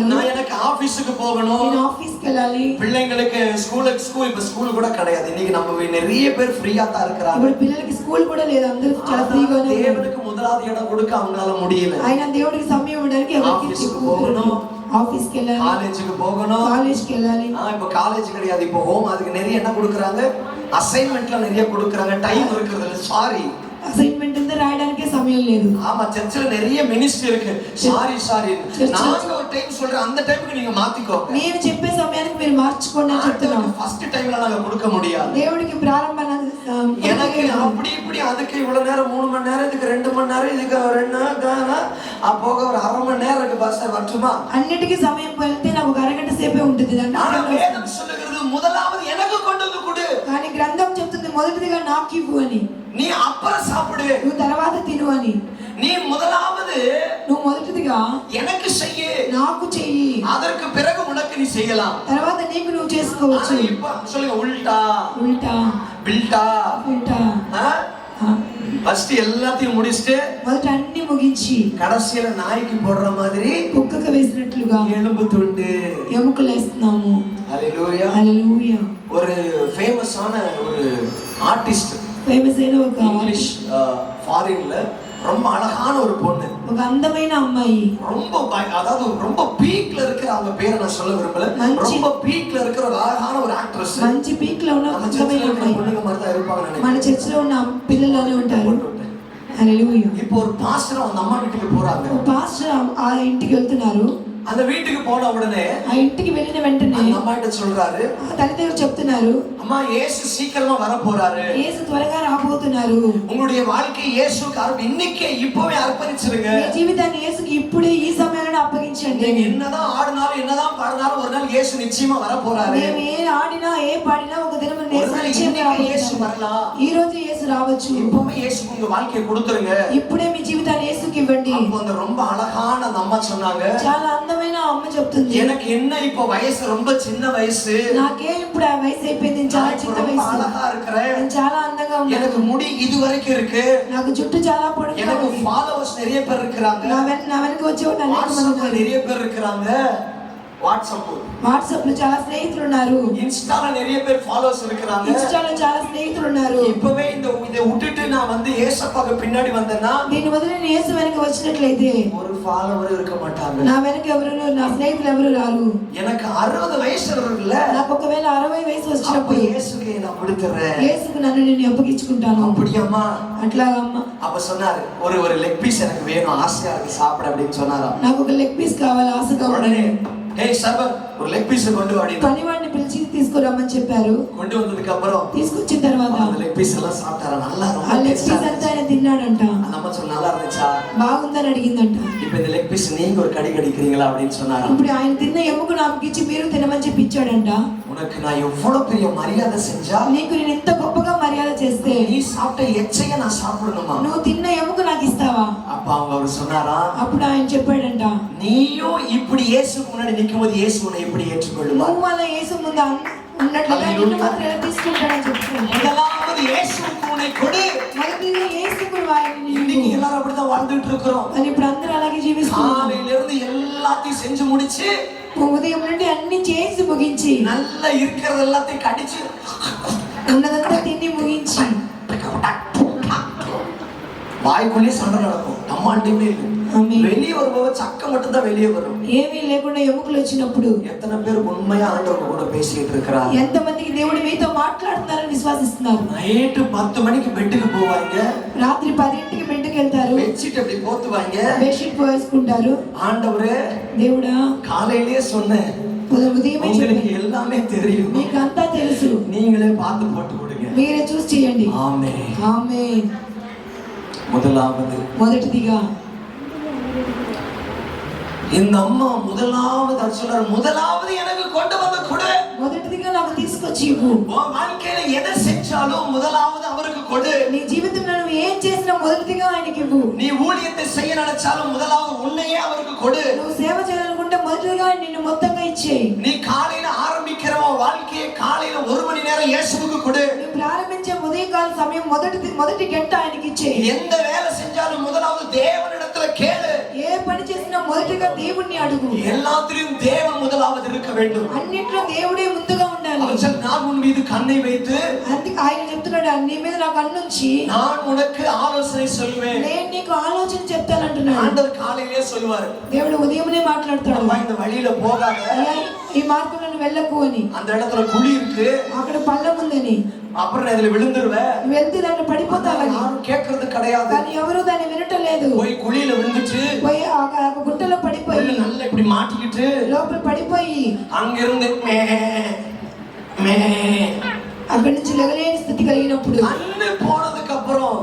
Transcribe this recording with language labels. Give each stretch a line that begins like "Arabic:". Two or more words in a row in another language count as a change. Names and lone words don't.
Tamil: நான் எனக்கு ஆபீஸ்க்கு போகணும்,
Telugu: నేను ఆఫీస్కి వెళ్ళాలి,
Tamil: பிள்ளைங்களுக்கு ஸ்கூல் இப்ப ஸ்கூல் கூட கிடையாது. இன்னைக்கு நம்ம நிறைய பேர் ஃப்ரீயா தான் இருக்கிறாங்க.
Telugu: ఇప్పుడు పిల్లలకి స్కూల్ కూడా లేదు, అందరూ చాలా ఫ్రీగానే ఉన్నారు.
Tamil: தேவனுக்கு முதலாவது இடம் கொடுக்க அவங்களால முடியல.
Telugu: ఆయన దేవుడికి సమయం ఉండడానికి ఎవరికి
Tamil: ஆபீஸ்க்கு போகணும்,
Telugu: ఆఫీస్కి వెళ్ళాలి,
Tamil: காலேஜுக்கு போகணும்.
Telugu: కాలేజ్కి వెళ్ళాలి.
Tamil: இப்ப காலேஜ் கிடையாது, இப்போ ஹோம். அதுக்கு நிறைய என்ன கொடுக்குறாங்க, அசைன்மெண்ட்ல நிறைய கொடுக்குறாங்க. டைம் இருக்கிறது இல்ல, சாரி
Telugu: అసైన్మెంట్ ఉంటే రాయడానికే సమయం లేదు.
Tamil: ஆமா, சர்ச்சில் நிறைய மினிஸ்ட்ரி இருக்கு. சாரி நாங்க ஒரு டைம் சொல்றேன், அந்த டைமுக்கு நீங்க மாத்திக்கோங்க.
Telugu: నేను చెప్పే సమయానికి మీరు మార్చుకోండి అని చెప్తున్నాను.
Tamil: ஃபர்ஸ்ட் டைம்ல நாங்க கொடுக்க முடியாது.
Telugu: దేవుడికి ప్రారంభ
Tamil: எனக்கு அப்படி இப்படி அதுக்கு இவ்வளவு நேரம் 3 மணி நேரம், இதுக்கு 2 மணி நேரம், இதுக்கு 2 போக ஒரு அரை மணி நேரம் இருக்கு பாஸ்டர், வரட்டுமா?
Telugu: అన్నిటికీ సమయం వెళ్తే నాకు ఒక అరగంట సేపే ఉంటుంది.
Tamil: ஆனா வேதம் சொல்லுகிறது முதலாவது எனக்கு கொண்டு வந்து கொடு.
Telugu: కానీ గ్రంథం చెప్తుంది మొదటిదిగా నాకు ఇవ్వు అని,
Tamil: நீ அப்புறம் சாப்பிடு,
Telugu: నువ్వు తర్వాత తిను అని.
Tamil: நீ முதலாவது
Telugu: నువ్వు మొదటిదిగా
Tamil: எனக்கு செய்ய,
Telugu: నాకు చెయ్యి,
Tamil: அதற்கு பிறகு உனக்கு நீ செய்யலாம்.
Telugu: తర్వాత నీకు నువ్వు చేసుకోవచ్చు.
Tamil: ஆனா இப்ப சொல்லுங்க, உல்டா
Telugu: ఉల్టా
Tamil: பில்டா.
Telugu: ఉల్టా.
Tamil: ஃபர்ஸ்ட் எல்லாத்தையும் முடிச்சிட்டு
Telugu: మొదట అన్ని ముగించి
Tamil: கடைசியில நாய்க்கு போடுற மாதிரி
Telugu: కుక్కకు వేసినట్లుగా
Tamil: எலும்பு துண்டு
Telugu: ఎముకలు వేస్తున్నాము.
Tamil: ஹல்லேலூயா.
Telugu: హల్లెలూయా.
Tamil: ஒரு ஃபேமஸான ஒரு ஆர்டிஸ்ட்,
Telugu: ఫేమస్ అయిన ఒక
Tamil: இங்கிலீஷ் ஃபாரின்ல ரொம்ப அழகான ஒரு பொண்ணு,
Telugu: ఒక అందమైన అమ్మాయి,
Tamil: ரொம்ப அதாவது ரொம்ப பீக்ல இருக்கிற, அவங்க பேரை நான் சொல்ல விரும்பல, ரொம்ப பீக்ல இருக்கிற ஒரு அழகான ஒரு ஆக்ட்ரஸ்.
Telugu: మంచి పీక్ లో ఉన్న
Tamil: நம்ம
Telugu: అందమైన
Tamil: சர்ச்சில் இருக்கிற
Telugu: అమ్మాయి.
Tamil: பொண்ணுங்க மாதிரி தான் இருப்பாங்க
Telugu: మన
Tamil: நினைக்கிறேன்.
Telugu: చర్చిలో ఉన్న పిల్లలానే ఉంటారు. హల్లెలూయా.
Tamil: இப்போ ஒரு பாஸ்டர் அந்த அம்மா வீட்டுக்கு போறாங்க.
Telugu: ఒక పాస్టర్ ఆ ఇంటికి వెళ్తున్నారు.
Tamil: அந்த வீட்டுக்கு போன உடனே
Telugu: ఆ ఇంటికి వెళ్ళిన వెంటనే
Tamil: அந்த అమ్மா கிட்ட சொல்றாரு,
Telugu: ఆ తల్లిదండ్రులు చెప్తున్నారు,
Tamil: அம்மா இயேசு சீக்கிரமா வர போறாரு,
Telugu: యేసు త్వరగా రాబోతున్నారు,
Tamil: உங்களுடைய வாழ்க்கை இயேசுக்கு இன்னைக்கே இப்பவே அர்ப்பணிச்சிருங்க.
Telugu: మీ జీవితాన్ని యేసుకి ఇప్పుడే ఈ సమయంలో అప్పగించండి.
Tamil: நீங்க என்னதான் ஆடினாலும் என்னதான் பாடினாலும் ஒரு நாள் இயேசு நிச்சயமா வர போறாரு.
Telugu: మేము ఏ ఆడినా ఏ పాడినా ఒక దినం
Tamil: ஒருவேளை இன்னைக்கு இயேசு வரலாம்.
Telugu: ఈ రోజు యేసు రావచ్చు.
Tamil: இப்பவே இயேசுக்கு உங்க வாழ்க்கையை கொடுத்துருங்க.
Telugu: ఇప్పుడే మీ జీవితాన్ని యేసుకి ఇవ్వండి.
Tamil: அப்போ அந்த ரொம்ப அழகான அந்த அம்மா சொன்னாங்க,
Telugu: చాలా అందమైన అమ్మ చెప్తుంది,
Tamil: எனக்கு என்ன இப்போ వయసు ரொம்ப சின்ன வயசு,
Telugu: నాకే ఇప్పుడు ఆ వయసు అయిపోయింది, చాలా చిన్న వయసు,
Tamil: அழகா இருக்கிறேன்,
Telugu: నేను చాలా అందంగా ఉన్నాను,
Tamil: எனக்கு முடி இது வரைக்கும் இருக்கு,
Telugu: నాకు జుట్టు చాలా పొడుగుగా
Tamil: எனக்கு
Telugu: ఉంది,
Tamil: ஃபாலோவர்ஸ் நிறைய பேர் இருக்காங்க,
Telugu: నా వెనక వచ్చేవాళ్ళు అనేక మంది ఉన్నారు,
Tamil: நிறைய பேர் இருக்காங்க,
Telugu: వాట్సాప్ లో చాలా స్నేహితులు ఉన్నారు,
Tamil: ఇన్స్టాல நிறைய பேர் ஃபாலோவர்ஸ் இருக்காங்க,
Telugu: ఇన్స్టాలో చాలా స్నేహితులు ఉన్నారు.
Tamil: இப்பவே இதை விட்டுட்டு நான் வந்து ஏசப்பாக்கு பின்னாடி வந்தேன்னா,
Telugu: దీని వదిలి నేను యేసు వెనక వచ్చినట్లయితే
Tamil: ஒரு ஃபாலோவர் இருக்க மாட்டாங்க,
Telugu: నా వెనక ఎవరు, నా స్నేహితులు ఎవరు రారు.
Tamil: எனக்கு 60 వయసు இருக்குல்ல,
Telugu: నాకు ఒకవేళ 60 వయసు వచ్చినప్పుడు
Tamil: యేసుకి நான் கொடுத்துறேன்,
Telugu: యేసుకు నన్ను నేను అప్పగించుకుంటాను.
Tamil: அப்படியம்மா?
Telugu: అట్లాగా అమ్మ.
Tamil: அப்ப சொன்னாரு, ஒரு லெக் பீஸ் எனக்கு வேணும், ஆசையா இருக்கு சாப்பிட அப்படின்னு சொன்னாரா.
Telugu: నాకు ఒక లెగ్ పీస్ కావాలి, ఆశగా ఉంది.
Tamil: ஏய் சர்வர், ஒரு லெக் பீஸ் கொண்டு வாடி.
Telugu: పనివాడిని పిలిచి తీసుకురమ్మని చెప్పారు.
Tamil: கொண்டு வந்ததுக்கு அப்புறம்
Telugu: తీసుకొచ్చిన తర్వాత
Tamil: அந்த லெக் பீஸ் எல்லாம் சாப்பிட்டாரா, நல்லா
Telugu: ఆ
Tamil: ரொம்ப
Telugu: లెగ్ పీస్ అంతా ఆయన తిన్నాడంట.
Tamil: அந்த அம்மா சொன்னா நல்லா இருந்துச்சா,
Telugu: బాగుందని అడిగిందంట.
Tamil: இப்போ இந்த லெக் பீஸ் நீங்க ஒரு கடி கடிக்கிறீங்களா அப்படின்னு சொன்னாரா.
Telugu: ఇప్పుడు ఆయన తిన్న ఎముక నాకు ఇచ్చి మీరు తినమని చెప్పి ఇచ్చాడంట.
Tamil: உனக்கு நான் எவ்வளவு பெரிய மரியாதை செஞ்சா,
Telugu: నీకు నేను ఎంత గొప్పగా మర్యాద చేస్తే
Tamil: நீ சாப்பிட்ட எச்சைய நான் சாப்பிடணுமா,
Telugu: నువ్వు తిన్న ఎముక నాకు ఇస్తావా?
Tamil: அப்ப அவர் சொன்னாரா,
Telugu: అప్పుడు ఆయన చెప్పాడంట,
Tamil: நீயும் இப்படி இயேசுக்கு முன்னாடி நிக்கும்போது இயேசு உன்னை எப்படி ஏற்றுக்கொள்ளுமா,
Telugu: నువ్వు అలా యేసు ముందు ఉన్నట్లుగా నిన్ను మాత్రం ఎలా తీసుకుంటాడని చెప్తున్నాడు.
Tamil: முதலாவது இயேசுக்கு உன்னை கொடு.
Telugu: మొదటిగా యేసుకు వారిని
Tamil: இன்னைக்கு எல்லாரும் அப்படிதான் வாழ்ந்துட்டு இருக்கிறோம்.
Telugu: అని ఇప్పుడు అందరూ అలాగే జీవిస్తున్నారు.
Tamil: காலையில இருந்து எல்லாத்தையும் செஞ்சு முடிச்சு,
Telugu: ఉదయం నుండి అన్ని చేసి ముగించి,
Tamil: நல்லா இருக்கிறது எல்லாத்தையும் கடிச்சு,
Telugu: ఉన్నదంతా తిని ముగించి,
Tamil: வாய்க்குள்ளே சண்டை நடக்கும், நம்மாண்டியுமே இல்லை. வெளியே வரும்போது சக்கை மட்டும் தான் வெளியே வரும்,
Telugu: ఏమీ లేకుండా ఎముకలు వచ్చినప్పుడు
Tamil: எத்தனை பேர் உண்மையா ஆண்டவர் கூட பேசிட்டு இருக்கிறாங்க,
Telugu: ఎంతమందికి దేవుడు మీతో మాట్లాడుతున్నారని విశ్వాసిస్తున్నారు.
Tamil: நைட்டு 10 மணிக்கு பெட்டுக்கு போவாங்க,
Telugu: రాత్రి 10ంటికి బెడ్కి వెళ్తారు,
Tamil: பெட்ஷீட் அப்படி போத்துவாங்க,
Telugu: బెడ్షీట్ వేసుకుంటారు.
Tamil: ஆண்டவரே
Telugu: దేవుడా,
Tamil: காலையிலேயே சொன்னேன்,
Telugu: ఉదయమే
Tamil: உங்களுக்கு எல்லாமே தெரியும்,
Telugu: మీకు అంతా తెలుసు,
Tamil: நீங்களே பார்த்து போட்டு கொடுங்க,
Telugu: మీరే చూసి చేయండి.
Tamil: ஆமென்.
Telugu: ఆమేన్.
Tamil: முதலாவது,
Telugu: మొదటిదిగా
Tamil: இந்த அம்மா முதலாவது சொல்றாரு, முதலாவது எனக்கு கொண்டு வந்து கொடு,
Telugu: మొదటిదిగా నాకు తీసుకొచ్చి ఇవ్వు.
Tamil: உன் வாழ்க்கையில எதை செஞ்சாலும் முதலாவது அவருக்கு கொடு,
Telugu: నీ జీవితంలో నువ్వు ఏం చేసినా మొదటిదిగా ఆయనకి ఇవ్వు.
Tamil: நீ ஊழியத்தை செய்ய நினைச்சாலும் முதலாவது உன்னையே அவருக்கு கொடு,
Telugu: నువ్వు సేవ చేయాలనుకుంటే మొదటిగా నిన్ను మొత్తంగా ఇచ్చేయి.
Tamil: நீ காலையில ஆரம்பிக்கிற உன் வாழ்க்கையை காலையில 1 மணி நேரம் இயேசுவுக்கு கொடு,
Telugu: నువ్వు ప్రారంభించే ఉదయకాల సమయం మొదటి గంట ఆయనకి ఇచ్చేయి.
Tamil: எந்த வேலை செஞ்சாலும் முதலாவது தேவனிடத்துல கேளு,
Telugu: ఏ పని చేసినా మొదటిగా దేవుణ్ణి అడుగు.
Tamil: எல்லாத்திலும் தேவன் முதலாவது இருக்க வேண்டும்.
Telugu: అన్నిట్లో దేవుడే ముందుగా ఉండాలి.
Tamil: அவர் சொல், நான் உன் மீது கண்ணை வைத்து,
Telugu: అందుకే ఆయన చెప్తున్నాడు, నీ మీద నాకు కన్నుంచి
Tamil: நான் உனக்கு ஆலோசனை சொல்வேன்.
Telugu: నేను నీకు ఆలోచన చెప్తానంటున్నాడు.
Tamil: ஆண்டவர் காலையிலே சொல்வாரு,
Telugu: దేవుడు ఉదయమే మాట్లాడతాడు,
Tamil: அம்மா இந்த வழியில போகாத,
Telugu: ఈ మార్గంలో నువ్వు వెళ్ళకు అని.
Tamil: அந்த இடத்துல குழி இருக்கு,
Telugu: అక్కడ పళ్ళం ఉందని,
Tamil: அப்புறம் அதுல விழுந்துருவேன்,
Telugu: వెళ్తే దాన్ని పడిపోతావని.
Tamil: யாரும் கேட்கறது கிடையாது,
Telugu: కానీ ఎవరు దాన్ని వినటలేదు.
Tamil: போய் குழியில விழுந்துட்டு
Telugu: పోయి ఆ గుట్టలో పడిపోయి
Tamil: நல்லா இப்படி மாட்டிக்கிட்டு
Telugu: లోపల పడిపోయి
Tamil: அங்கிருந்து மே மே
Telugu: అక్కడి నుంచి లెగలేని స్థితి కలిగినప్పుడు,
Tamil: கண்ணு போனதுக்கு அப்புறம்